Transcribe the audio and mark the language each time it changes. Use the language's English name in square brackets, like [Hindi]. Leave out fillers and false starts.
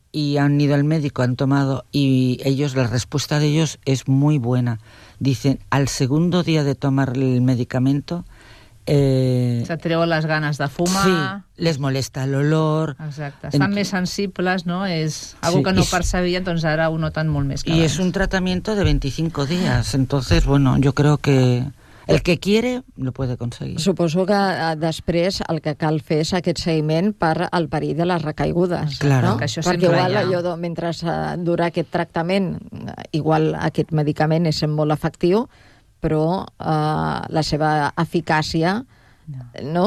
[Spanish] Y han ido al médico, han tomado, y ellos, la respuesta de ellos es muy buena. Dicen, al segundo día de tomar el medicamento... [Catalan] se treu les ganes de fumar... Sí, les molesta l'olor... Exacte, estan més sensibles, no? És algo sí, que no percebien, doncs ara ho noten molt més que abans. [Spanish] Y es un tratamiento de 25 días, entonces, bueno, yo creo que... El que quiere, lo puede conseguir. [Catalan] Suposo que després el que cal fer és aquest seguiment per al perill de les recaigudes. [Spanish] Claro. No? [Catalan] Això perquè igual allò, mentre dura aquest tractament, igual aquest medicament és molt efectiu, però la seva eficàcia... No. No?